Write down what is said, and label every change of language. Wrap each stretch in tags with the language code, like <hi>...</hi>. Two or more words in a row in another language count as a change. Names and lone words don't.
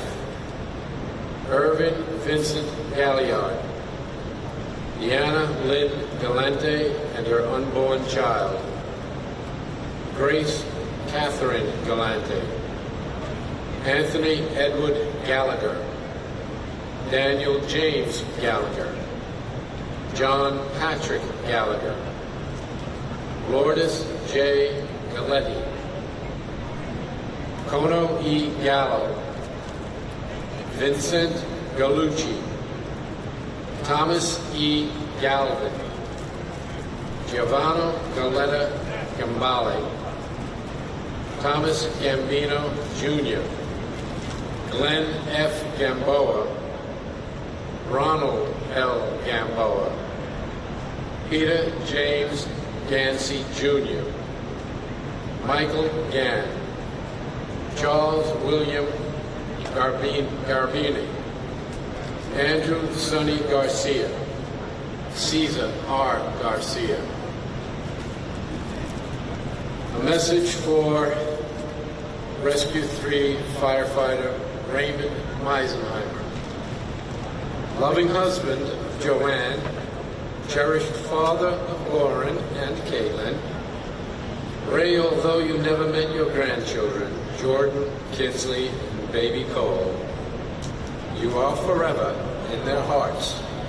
<en>Irvin Vincent Galliard, Deanna Lynn Galante and her unborn child, Grace Catherine Galante, Anthony Edward Gallagher, Daniel James Gallagher, John Patrick Gallagher, Lourdes J. Galetti, Kono E. Gallo, Vincent Gallucci, Thomas E. Galvin, Giovanni Galletta Gambale, Thomas Gambino Jr., Glenn F. Gamboa, Ronald L. Gamboa, Peter James Gansey Jr., Michael Gann, Charles William Garbini, Andrew Sonny Garcia, Cesar R. Garcia. A message for Rescue 3 firefighter Raymond Meisenheimer. Loving husband of Joanne, cherished father of Lauren and Caitlin. Ray, although you never met your grandchildren, Jordan, Kinsley, and baby Cole, you are forever in their hearts.</en>